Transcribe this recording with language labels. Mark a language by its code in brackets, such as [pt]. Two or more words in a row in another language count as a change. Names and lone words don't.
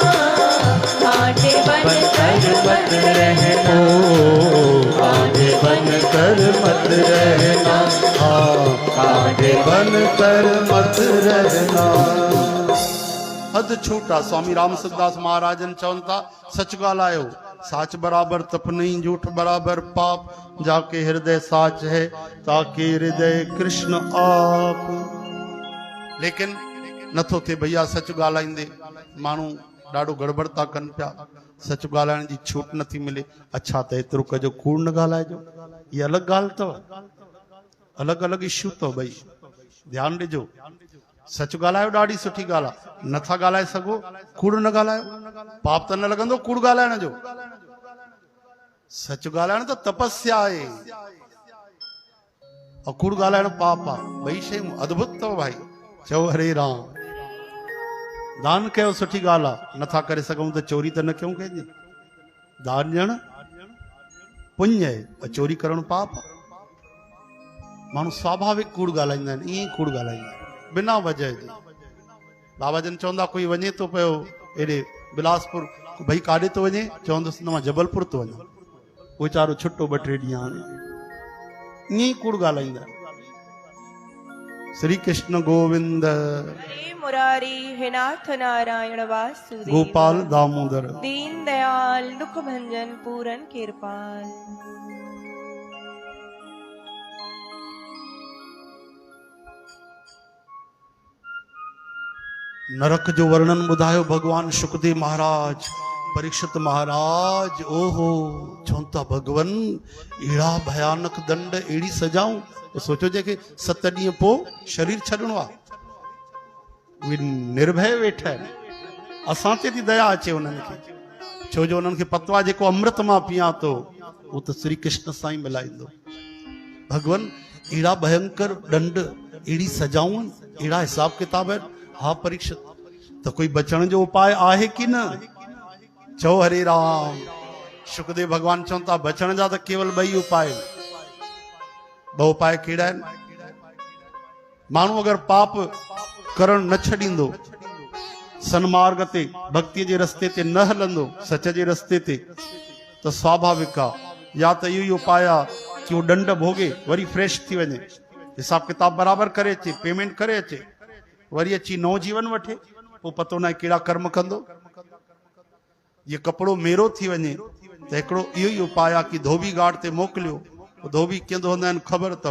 [hi] कांटे बन कर मत रहना। कांटे बन कर मत रहना। हाँ, कांटे बन कर मत रहना। [sd] हद छूटा स्वामी रामसुखदास महाराजन चवनि था, सच ॻाल्हायो, [hi] साच बराबर तप नहीं, झूठ बराबर पाप। जाके हृदय साच है ताके हृदय कृष्ण आप। [sd] लेकिन नथो थे भैया, सच ॻाल्हाईंदे माण्हू ॾाढो गड़बड़ था कनि पिया। सच ॻाल्हाइण जी छूट नथी मिले। अच्छा त एतिरो कजो, कूड़ न ॻाल्हाइजो। ये अलग ॻाल्हि अथव, अलग अलग इश्यू अथव भई, ध्यानु ॾिजो। सच ॻाल्हायो ॾाढी सुठी ॻाल्हि आहे। नथा ॻाल्हाए सघो, कूड़ न ॻाल्हायो। पाप त न लॻंदो कूड़ ॻाल्हाइण जो। सच ॻाल्हाइण त तपस्या आहे, और कूड़ ॻाल्हाइण पाप आहे। ॿई शयूं अद्भुत अथव भाई। चओ हरे राम। दान कयो सुठी ॻाल्हि आहे, नथा करे सघूं त चोरी त न कयूं कंहिंजी। दान ॾियण पुण्य आहे, और चोरी करणु पाप आहे। माण्हू स्वाभाविक कूड़ ॻाल्हाईंदा आहिनि, ईअं ई कूड़ ॻाल्हाईंदा आहिनि बिना वजह जे। बाबा जन चवंदा कोई वञे थो पियो एॾे बिलासपुर, भई काॾे थो वञे, चवंदुसि न मां जबलपुर थो वञा। वीचारो छुट्टो 2-3 ॾींहं हाणे ईअं ई कूड़ ॻाल्हाईंदा आहिनि। श्री कृष्ण गोविंद, हे मुरारी, हे नाथ नारायण वासुदेव, गोपाल दामोदर, [hi] दीन दयाल दुख भंजन पूरन कृपाल। [sd] नरक जो वर्णन ॿुधायो भगवान शुकदेव महाराज। परीक्षित महाराज ओहो चवनि था भगवन अहिड़ा भयानक दंड, अहिड़ी सजाऊं। तो सोचो जेके 7 ॾींहं पोइ शरीर छॾिणो आहे, उहे निर्भय वेठा आहिनि। असां ते थी दया अचे उन्हनि खे, छो जो उन्हनि खे पतो आहे जेको अमृत मां पियां थो उहो त श्री कृष्ण सां ई मिलाईंदो। भगवन अहिड़ा भयंकर दंड, अहिड़ी सजाऊं, अहिड़ा हिसाब किताब आहिनि। हा परीक्षित, तो कोई बचण जो उपाय आहे कि न? चओ हरे राम। शुकदेव भगवान चवनि था बचण जा त केवल 2 उपाय आहिनि। 2 उपाय कहिड़ा आहिनि? माण्हू अगर पाप करण न छॾींदो, सन्मार्ग ते भक्ति जे रस्ते ते न हलंदो, सच जे रस्ते ते, तो स्वाभाविक आहे या त इहो ई उपाय आहे कि वो दंड भोगे वरी फ्रेश थी वञे, हिसाब किताब बराबर करे अचे, पेमेंट करे अचे, वरी अची नओ जीवन वठे। पोइ पतो न आहे कहिड़ा कर्म कंदो। ये कपिड़ो मेरो थी वञे त हिकिड़ो इहो ई उपाय आहे कि धोबी घाट ते मोकिलियो। धोबी कीअं धोईंदा आहिनि ख़बर अथव?